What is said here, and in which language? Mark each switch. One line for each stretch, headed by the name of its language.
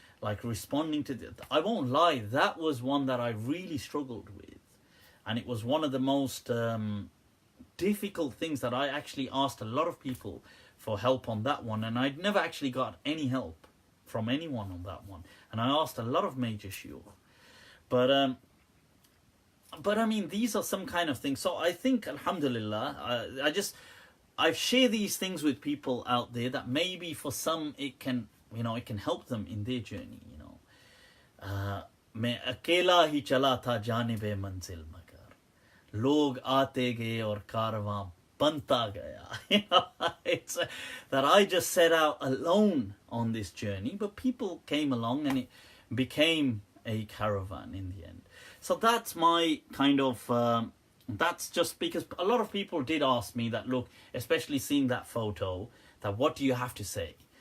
English: Like, responding to I won't lie, that was one that I really struggled with, and it was one of the most difficult things that I actually asked a lot of people for help on that one, and I'd never actually got any help from anyone on that one, and I asked a lot of major shuyukh. But I mean, these are some kind of things. So I think, alhamdulillah, I share these things with people out there that maybe for some it can help them in their journey.
Hindi: मैं अकेला ही चला था जानिबे मंजिल मगर लोग आते गए और कारवां banta gaya.
English: It's that I just set out alone on this journey, but people came along and it became a caravan in the end. So that's my kind of, that's just because a lot of people did ask me that, look, especially seeing that photo, that what do you have to say?